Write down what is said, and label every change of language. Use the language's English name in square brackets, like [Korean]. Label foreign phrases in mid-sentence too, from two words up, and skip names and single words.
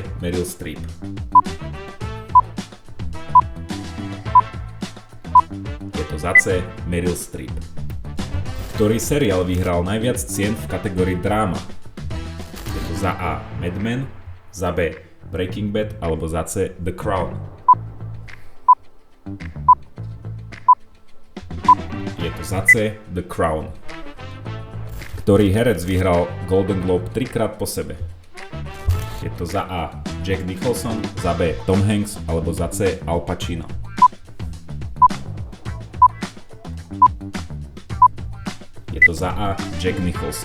[Slovak] Meryl Streep. Je to za C. Meryl Streep. Ktorý seriál vyhral najviac cien v kategórii dráma? Je to za A. Mad Men, za B. Breaking Bad alebo za C. The Crown. Je to za C. The Crown. Ktorý herec vyhral Golden Globe 3-krát po sebe? Je to za A. Jack Nicholson, za B. Tom Hanks alebo za C. Al Pacino. Je to za A. Jack Nicholson.